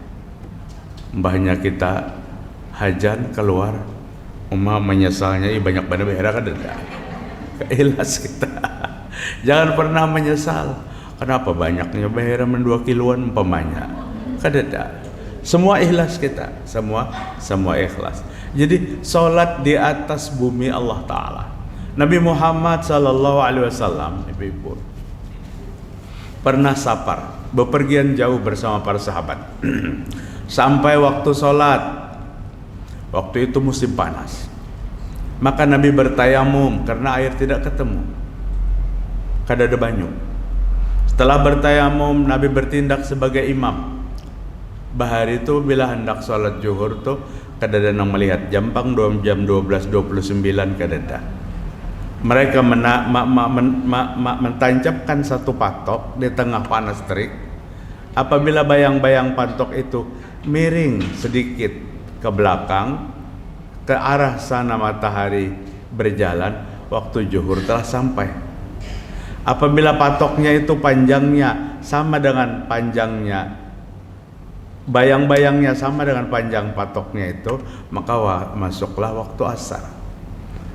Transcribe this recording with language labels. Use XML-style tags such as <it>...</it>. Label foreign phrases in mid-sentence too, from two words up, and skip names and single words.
<id>Mbahnya kita hajan keluar, menyesalnya banyak banget behera kan ada. Ikhlas kita. Jangan pernah menyesal. Kenapa banyaknya behera 2 kiloan umpamanya?</id> <bjn>Kadada.</bjn> <id>Semua ikhlas kita, semua ikhlas. Jadi salat di atas bumi Allah Ta'ala. Nabi Muhammad</id> <ar>صلى الله عليه وسلم,</ar> <id>ibu-ibu, pernah safar, bepergian jauh bersama para sahabat. Sampai waktu salat, waktu itu musim panas. Maka Nabi bertayamum karena air tidak ketemu.</id> <bjn>Kada ada banyu.</bjn> <id>Setelah bertayamum, Nabi bertindak sebagai imam.</id> <bjn>Bahari itu bila hendak salat zuhur tuh kada ada nang melihat jam 12:29 kada ada.</bjn> <id>Mereka mentancapkan satu patok di tengah panas terik. Apabila bayang-bayang patok itu miring sedikit ke belakang, ke arah sana matahari berjalan, waktu zuhur telah sampai. Apabila patoknya itu panjangnya sama dengan panjangnya, bayang-bayangnya sama dengan panjang patoknya itu, maka masuklah waktu asar.</id>